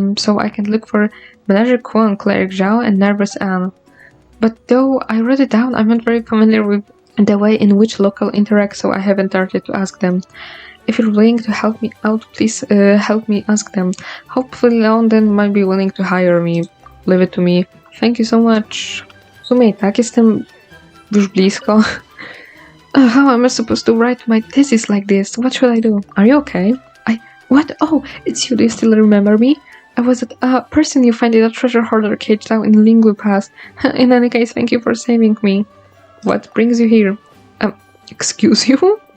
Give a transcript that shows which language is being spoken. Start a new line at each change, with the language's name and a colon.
English: So I can look for Manager Kwon, Cleric Zhao, and Nervous Anne. But though I wrote it down, I'm not very familiar with the way in which local interact, so I haven't started to ask them. If you're willing to help me out, please help me ask them. Hopefully London might be willing to hire me. Leave it to me. Thank you so much.
Polish: W sumie i tak jestem już blisko.
English: How am I supposed to write my thesis like this? What should I do? Are you okay? What? Oh, it's you. Do you still remember me? I was that person you find in a treasure hoarder cage down in Liyue Pass. In any case, thank you for saving me. What brings you here? Excuse you?